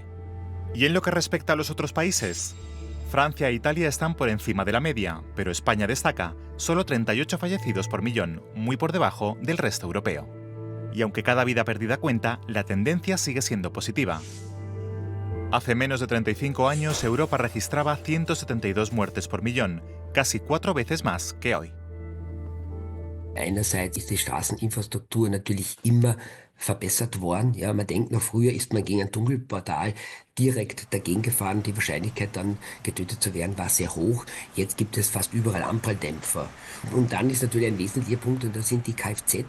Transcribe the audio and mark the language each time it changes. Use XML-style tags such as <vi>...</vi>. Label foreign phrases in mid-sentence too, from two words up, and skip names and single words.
<es>¿Y en lo que respecta a los otros países? Francia e Italia están por encima de la media, pero España destaca, solo 38 fallecidos por millón, muy por debajo del resto europeo. Y aunque cada vida perdida cuenta, la tendencia sigue siendo positiva. Hace menos de 35 años, Europa registraba 172 muertes por millón, casi 4 veces más que hoy.</es> <de>Einerseits ist die Straßeninfrastruktur natürlich immer verbessert worden. Ja, man denkt noch, früher ist man gegen ein Tunnelportal direkt dagegen gefahren. Die Wahrscheinlichkeit dann getötet zu werden war sehr hoch. Jetzt gibt es fast überall Anpralldämpfer. Und dann ist natürlich ein wesentlicher Punkt, und das sind die Kfz.</de>